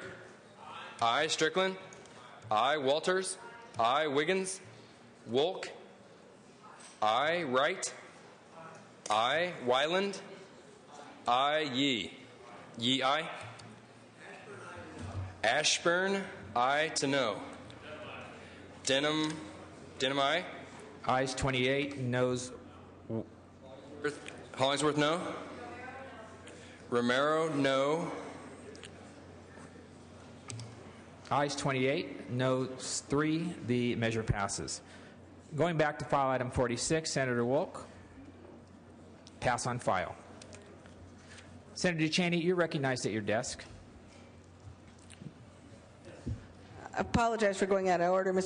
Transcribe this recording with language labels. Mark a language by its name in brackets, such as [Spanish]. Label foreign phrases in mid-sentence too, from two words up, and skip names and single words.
[English] Aye. Strickland? Aye. Walters? Aye. Wiggins? Wolk? Aye. Wright? Aye. Wyland? Aye. Yee. Yee, aye. Ashburn? Aye to no. Denham? Denham, aye. Ayes 28, noes. Hollingsworth, no. Romero, no. Ayes 28, noes 3. The measure passes. Going back to file item 46, Senator Wolk. Pass on file. Senator Ducheney, you're recognized at your desk. I apologize for going out of order, Mr.